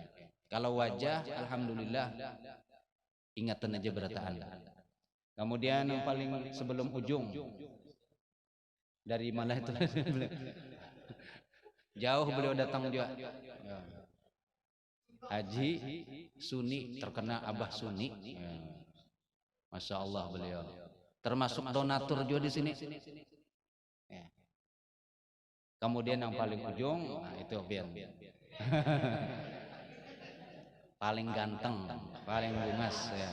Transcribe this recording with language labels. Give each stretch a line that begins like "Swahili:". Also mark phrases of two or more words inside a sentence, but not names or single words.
Banjar: Kalau wajah, alhamdulillah ingatan aja berataan.
Indonesian: Kemudian yang paling sebelum ujung dari mana itu? Jauh beliau datang juga. Haji Suni, terkena Abah Suni. Masya Allah beliau. Termasuk donatur juga di sini. Kemudian yang paling ujung, nah itu Bian. Paling ganteng, paling bungas ya.